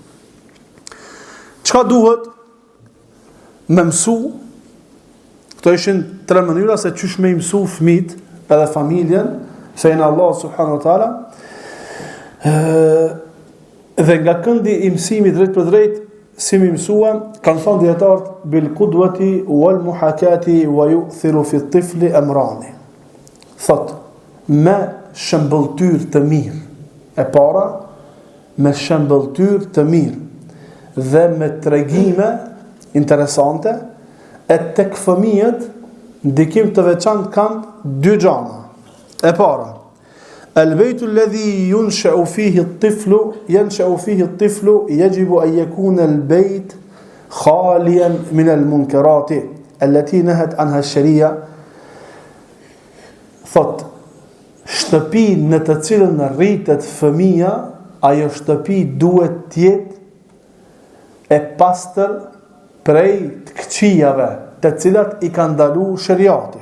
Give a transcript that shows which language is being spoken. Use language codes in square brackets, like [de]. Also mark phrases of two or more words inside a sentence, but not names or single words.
[sq] Çka duhet me mësu? Këto ishin 3 mënyra se çysh me mësu fëmijët edhe familjen, fejnë [ar] الله سبحانه وتعالى. [sq] Dhe nga këndi i mësimit drejt për drejt, si më mësuan, kanë thënë dietarët [ar] بالقدوة والمحاكاة ويؤثر في الطفل أمران. [sq] Thot, me shëmbëltyr të mirë. E para, me shëmbëltyr të mirë dhe me tregime interesante, e tek fëmijët ndikim të veçantë kanë 2 gjëra. E para, [ar] البيت الذي ينشأ فيه الطفل يجب أن يكون البيت خاليا من المنكرات التي نهت عنها الشريعة. [sq] Thot, shtëpi në të cilën rritet fëmia, ajo shtëpi duhet tjetë e pastër prej të këqijave, të cilat i ka ndalu shariati.